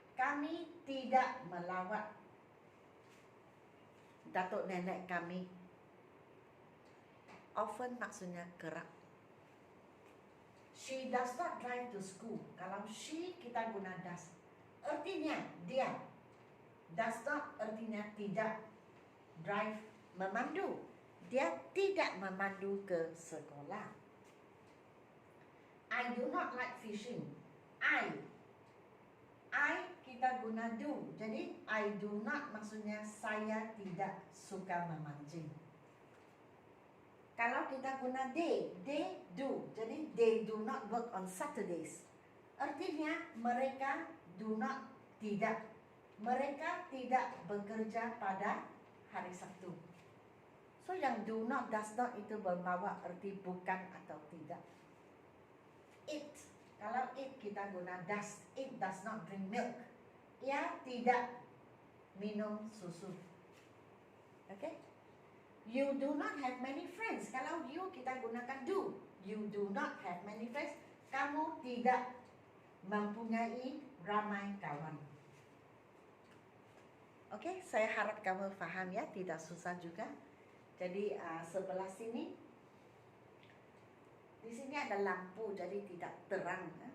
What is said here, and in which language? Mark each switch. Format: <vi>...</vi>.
<ms>Kami tidak melawat datuk nenek kami. Often maksudnya kerap.</ms> <en>She does not drive to school.</en> <ms>Kalau</ms> <en>she</en> <ms>kita guna</ms> <en>does.</en> <ms>Artinya dia.</ms> <en>Does not</en> <ms>artinya tidak. Drive memandu. Dia tidak memandu ke sekolah.</ms> <en>I do not like fishing. I</en> <ms>kita guna</ms> <en>do.</en> <ms>Jadi</ms> <en>I do not</en> <ms>maksudnya saya tidak suka memancing. Kalau kita guna they do. Jadi</ms> <en>they do not work on Saturdays.</en> <ms>Artinya mereka</ms> <en>do not,</en> <ms>tidak. Mereka tidak bekerja pada hari Sabtu. So yang</ms> <en>do not, does not</en> <ms>itu membawa arti bukan atau tidak.</ms> <en>It,</en> <ms>kalau</ms> <en>it</en> <ms>kita guna</ms> <en>does. It does not drink milk.</en> <ms>Ia tidak minum susu. Okay?</ms> <en>You do not have many friends.</en> <ms>Kalau</ms> <en>you</en> <ms>kita gunakan</ms> <en>do. You do not have many friends.</en> <ms>Kamu tidak mempunyai ramai kawan. Oke, saya harap kamu faham ya, tidak susah juga. Jadi sebelah sini, di sini ada lampu, jadi tidak terang.</ms>